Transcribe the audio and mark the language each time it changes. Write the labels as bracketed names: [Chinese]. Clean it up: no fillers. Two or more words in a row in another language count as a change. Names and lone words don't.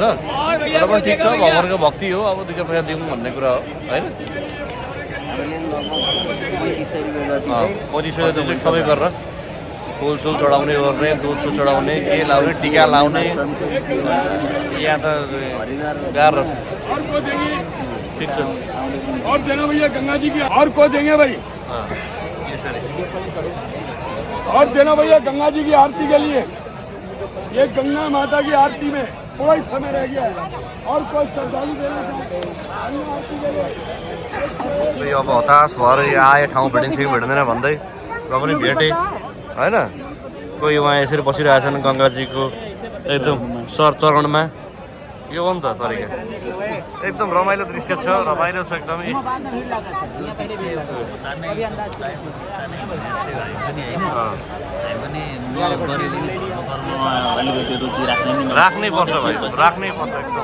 [Nepali] तर पनि ठिक छ भगवान्को भक्ति हो। अब 2 पैसा दिउँ भन्ने कुरा हो होइन। 35 रुपियाँ सबै गरेर फुलसुल चढाउने गर्ने दुध चढाउने के लाउने टिका लाउने यहाँ त गाह्रो छ। ठिक छ [Hindi] और देना भैया गंगा जी की और को देंगे भाई और देना भैया गंगा जी की आरती के लिए। ये गंगा माता की आरती में कोई समय रह गया है और कोई श्रद्धालु देना चाहते हैं। [Nepali] अब हताश भएर यहाँ आए ठाउँ भेटिन्छ कि भेटिँदैन भन्दै र पनि भेटेँ होइन। कोही उहाँ यसरी बसिरहेछन् गङ्गाजीको एकदम चरणमा। यो हो नि त तरिका। एकदम रमाइलो दृश्य छ। रमाइलो छ एकदमै। राख्नै पर्छ भाइ राख्नै पर्छ एकदम।